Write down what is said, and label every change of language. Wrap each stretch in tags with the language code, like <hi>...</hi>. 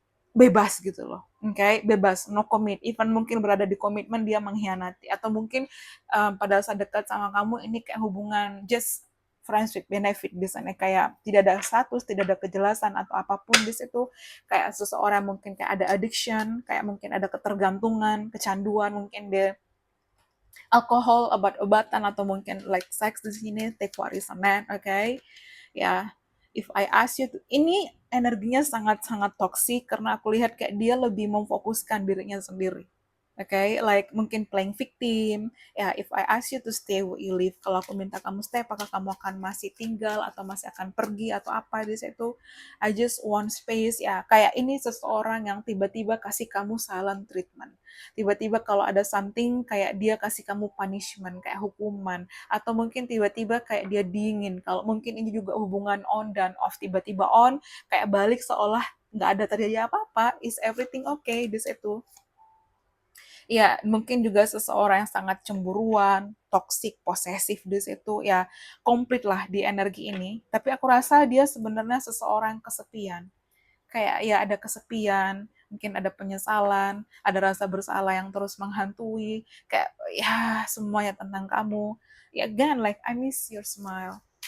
<id>bebas gitu loh, oke, bebas, no commit, even mungkin berada di komitmen dia mengkhianati, atau mungkin pada saat dekat sama kamu ini kayak hubungan</id> <en>just friends with benefit</en> <id>di sana, kayak tidak ada status, tidak ada kejelasan atau apapun di situ, kayak seseorang mungkin kayak ada addiction, kayak mungkin ada ketergantungan, kecanduan, mungkin dia alkohol, obat-obatan, atau mungkin like sex di sini,</id> <en>take what is a man,</en> <id>okay? Ya,</id> <en>if I ask you,</en> <id>ini energinya sangat-sangat toksik karena aku lihat kayak dia lebih memfokuskan dirinya sendiri.</id> <en>Okay, like mungkin playing victim. Ya, if I ask you to stay, will you leave?</en> <id>Kalau aku minta kamu stay, apakah kamu akan masih tinggal atau masih akan pergi atau apa di situ?</id> <en>I just want space.</en> <id>Ya, kayak ini seseorang yang tiba-tiba kasih kamu silent treatment. Tiba-tiba kalau ada something kayak dia kasih kamu punishment, kayak hukuman, atau mungkin tiba-tiba kayak dia dingin. Kalau mungkin ini juga hubungan on dan off, tiba-tiba on, kayak balik seolah nggak ada terjadi apa-apa,</id> <en>is everything okay</en> <id>di situ. Ya, mungkin juga seseorang yang sangat cemburuan, toxic, posesif di situ, ya komplit lah di energi ini. Tapi aku rasa dia sebenarnya seseorang kesepian. Kayak ya ada kesepian, mungkin ada penyesalan, ada rasa bersalah yang terus menghantui, kayak ya semuanya tentang kamu.</id> <en>Ya again, like I miss your smile.</en>